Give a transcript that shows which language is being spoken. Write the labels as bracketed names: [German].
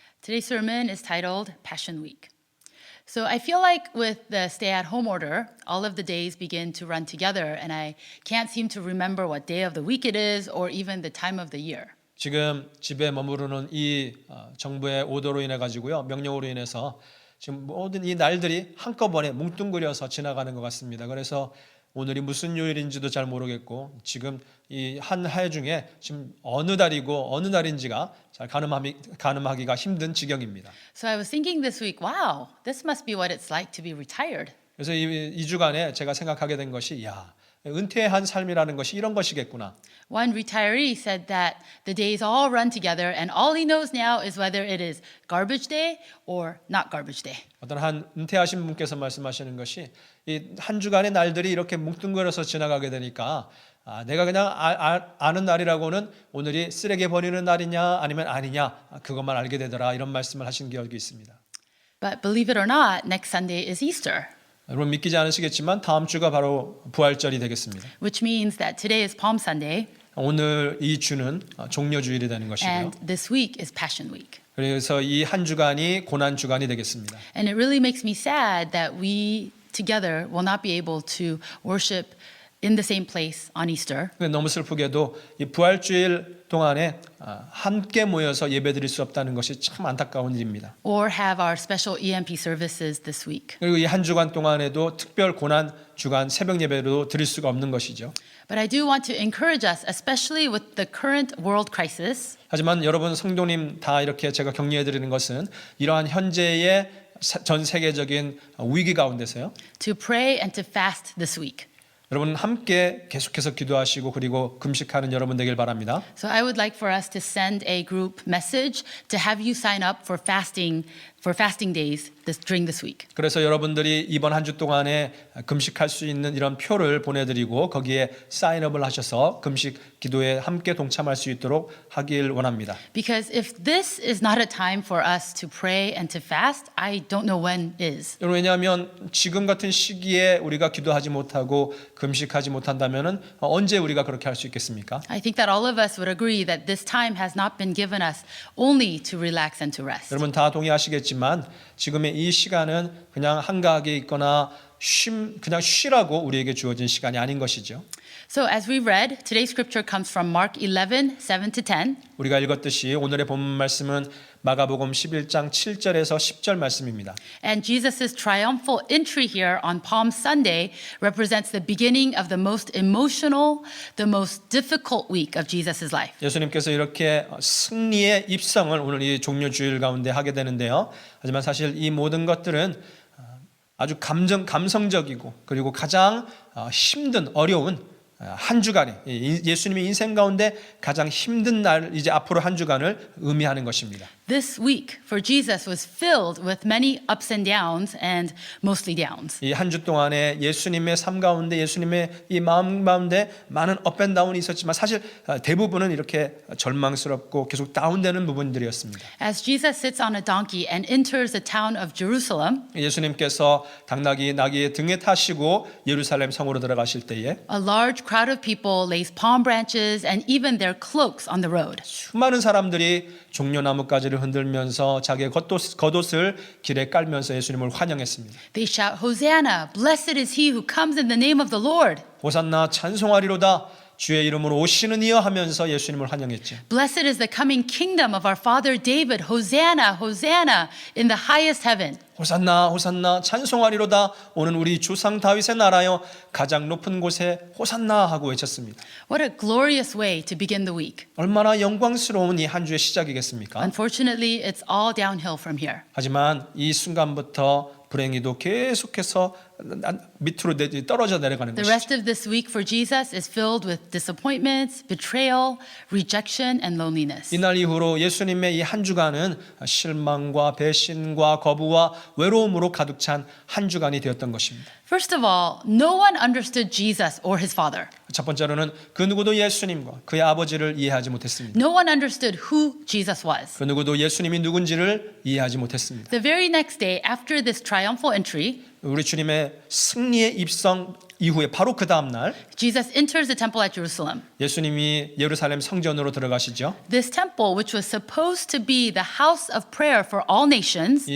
[English] Today's sermon is titled Passion Week. So I feel like with the stay-at-home order, all of the days begin to run together, and I can't seem to remember what day of the week it is or even the time of the year. [Korean] 지금 집에 머무르는 이 정부의 오더로 인해 가지고요. 명령으로 인해서 지금 모든 이 날들이 한꺼번에 뭉뚱그려서 지나가는 것 같습니다. 그래서 오늘이 무슨 요일인지도 잘 모르겠고 지금 이 한 해 중에 지금 어느 달이고 어느 날인지가 잘 가늠하기가 힘든 지경입니다. [English] So I was thinking this week, wow, this must be what it's like to be retired. [Korean] 그래서 이 주간에 제가 생각하게 된 것이 은퇴한 삶이라는 것이 이런 것이겠구나. [English] One retiree said that the days all run together and all he knows now is whether it is garbage day or not garbage day. [Korean] 어떤 한 은퇴하신 분께서 말씀하시는 것이 이 한 주간의 날들이 이렇게 뭉뚱그려서 지나가게 되니까 내가 그냥 아는 날이라고는 오늘이 쓰레기 버리는 날이냐 아니면 아니냐 그것만 알게 되더라 이런 말씀을 하신 기억이 있습니다. [English] But believe it or not, next Sunday is Easter, [Korean] 여러분 믿기지 않으시겠지만 다음 주가 바로 부활절이 되겠습니다. [English] which means that today is Palm Sunday [Korean] 오늘 이 주는 종려주일이 되는 것이고요. [English] and this week is Passion Week. [Korean] 그래서 이 한 주간이 고난 주간이 되겠습니다. [English] And it really makes me sad that we together will not be able to worship in the same place on Easter. [Korean] 너무 슬프게도 이 부활주일 동안에 함께 모여서 예배드릴 수 없다는 것이 참 안타까운 일입니다. [English] Or have our special EMP services this week. [Korean] 그리고 이 한 주간 동안에도 특별 고난 주간 새벽 예배로 드릴 수가 없는 것이죠. [English] But I do want to encourage us, especially with the current world crisis, [Korean] 하지만 여러분 성도님 다 이렇게 제가 격려해 드리는 것은 이러한 현재의 전 세계적인 위기 가운데서요. [English] to pray and to fast this week. [Korean] 여러분 함께 계속해서 기도하시고 그리고 금식하는 여러분 되길 바랍니다. [English] So I would like for us to send a group message to have you sign up for fasting days during this week. [Korean] 그래서 여러분들이 이번 한 주 동안에 금식할 수 있는 이런 표를 보내드리고 거기에 사인업을 하셔서 금식 기도에 함께 동참할 수 있도록 하길 원합니다. [English] Because if this is not a time for us to pray and to fast, I don't know when is. [Korean] 여러분 왜냐하면 지금 같은 시기에 우리가 기도하지 못하고 금식하지 못한다면은 언제 우리가 그렇게 할 수 있겠습니까? [English] I think that all of us would agree that this time has not been given us only to relax and to rest. [Korean] 여러분 다 동의하시겠지만 지금의 이 시간은 그냥 한가하게 있거나 그냥 쉬라고 우리에게 주어진 시간이 아닌 것이죠. [English] So as we read, today's scripture comes from Mark 11, 7 to 10. [Korean] 우리가 읽었듯이 오늘의 본문 말씀은 마가복음 11장 7절에서 10절 말씀입니다. [English] And Jesus' triumphal entry here on Palm Sunday represents the beginning of the most emotional, the most difficult week of Jesus' life. [Korean] 예수님께서 이렇게 승리의 입성을 오늘 이 종려주일 가운데 하게 되는데요. 하지만 사실 이 모든 것들은 아주 감성적이고 그리고 가장 힘든 어려운 한 주간이 예수님의 인생 가운데 가장 힘든 날 이제 앞으로 한 주간을 의미하는 것입니다. [English] This week for Jesus was filled with many ups and downs and mostly downs. [Korean] 이 한 주 동안에 예수님의 삶 가운데 예수님의 이 마음 가운데 많은 업 앤 다운이 있었지만 사실 대부분은 이렇게 절망스럽고 계속 다운되는 부분들이었습니다. [English] As Jesus sits on a donkey and enters the town of Jerusalem, [Korean] 예수님께서 나귀의 등에 타시고 예루살렘 성으로 들어가실 때에 [English] a large crowd of people lays palm branches and even their cloaks on the road. [Korean] 수많은 사람들이 종려나뭇가지를 흔들면서 자기의 겉옷을 길에 깔면서 예수님을 환영했습니다. [English] They shout, Hosanna, blessed is he who comes in the name of the Lord. [Korean] 호산나 찬송하리로다 주의 이름으로 오시는 이여 하면서 예수님을 환영했죠. [English] Blessed is the coming kingdom of our father David. Hosanna, Hosanna in the highest heaven. [Korean] 호산나 호산나 찬송하리로다. 오는 우리 조상 다윗의 나라여 가장 높은 곳에 호산나 하고 외쳤습니다. [English] What a glorious way to begin the week. [Korean] 얼마나 영광스러운 이 한 주의 시작이겠습니까? [English] Unfortunately, it's all downhill from here. [Korean] 하지만 이 순간부터 불행히도 계속해서 밑으로 떨어져 내려가는 [English] The [Korean] 것이죠. [English] rest of this week for Jesus is filled with disappointments, betrayal, rejection, and loneliness. [Korean] 이날 이후로 예수님의 이 한 주간은 실망과 배신과 거부와 외로움으로 가득 찬 한 주간이 되었던 것입니다. [English] First of all, no one understood Jesus or his father. [Korean] 첫 번째로는 그 누구도 예수님과 그의 아버지를 이해하지 못했습니다. [English] No one understood who Jesus was. [Korean] 그 누구도 예수님이 누군지를 이해하지 못했습니다. [English] The very next day after this triumphal entry, [Korean] 우리 주님의 승리의 입성 이후에 바로 그 다음 날 [English] Jesus enters the temple at Jerusalem. [Korean] 예수님이 예루살렘 성전으로 들어가시죠. [English] This temple, which was supposed to be the house of prayer for all nations,